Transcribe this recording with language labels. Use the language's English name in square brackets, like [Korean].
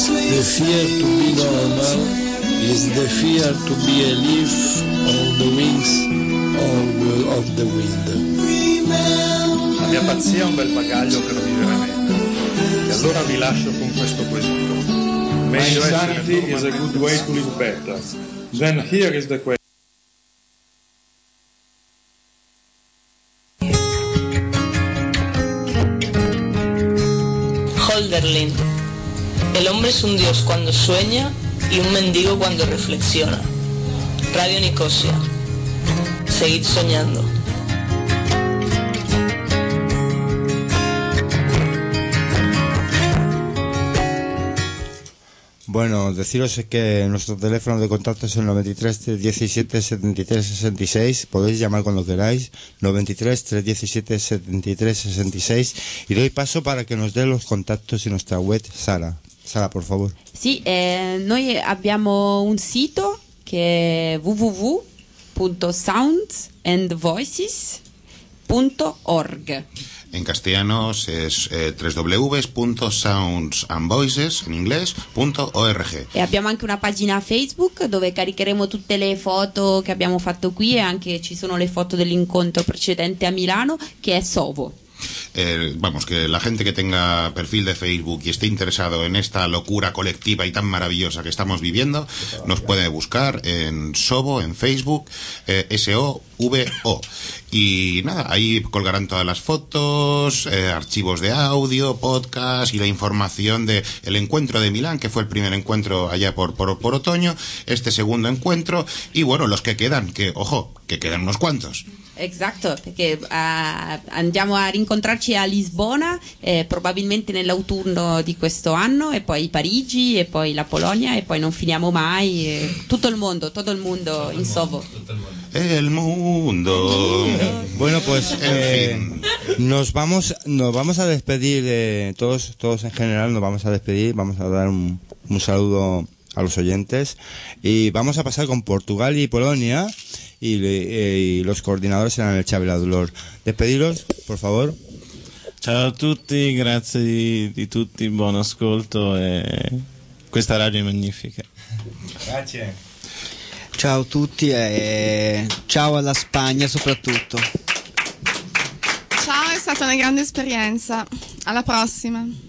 [English] The fear to be normal is the fear to be a leaf on the wings of the wind. [Italian] La mia pazzia è un bel bagaglio che non mi viene. Allora vi lascio con questo quesito. [English] My sanity is a good way to live better. Then here is the question. Hölderlin. [Spanish] El hombre es un dios cuando sueña y un mendigo cuando reflexiona. Radio Nicosia. Seguid soñando. Bueno, deciros que nuestro teléfono de contacto es el 93-317-73-66. Podéis llamar cuando queráis, 93-317-73-66. Y doy paso para que nos dé los contactos y nuestra web, Sara. Sara, por favor. [Italian] Sí, noi abbiamo un sito che è www.soundsandvoices.org. [Spanish] En castellano es www.soundsandvoices en inglés .org. [Italian] E abbiamo anche una pagina Facebook dove caricheremo tutte le foto che abbiamo fatto qui e anche ci sono le foto dell'incontro precedente a Milano che è Sovo. [Spanish] Vamos, que la gente que tenga perfil de Facebook y esté interesado en esta locura colectiva y tan maravillosa que estamos viviendo, nos puede buscar en Sovo, en Facebook, S-O-V-O. Y nada, ahí colgarán todas las fotos, archivos de audio, podcast y la información de el encuentro de Milán, que fue el primer encuentro allá por otoño, este segundo encuentro, y bueno, los que quedan, que ojo, que quedan unos cuantos. [Italian] Esatto, perché andiamo a rincontrarci a Lisbona, probabilmente nell'autunno di questo anno, e poi Parigi, e poi la Polonia, e poi non finiamo mai, tutto il mondo, in Sovo. [Spanish] El mundo. Bueno, pues nos vamos a despedir de todos en general, nos vamos a despedir, vamos a dar un saludo a los oyentes y vamos a pasar con Portugal y Polonia. Y los coordinadores eran el Chávez y la Dolor. Despediros, por favor. [Italian] Ciao a tutti, grazie di tutti, buon ascolto. Questa radio è magnifica. Grazie. Ciao a tutti e ciao alla Spagna soprattutto. Ciao, è stata una grande esperienza. Alla prossima.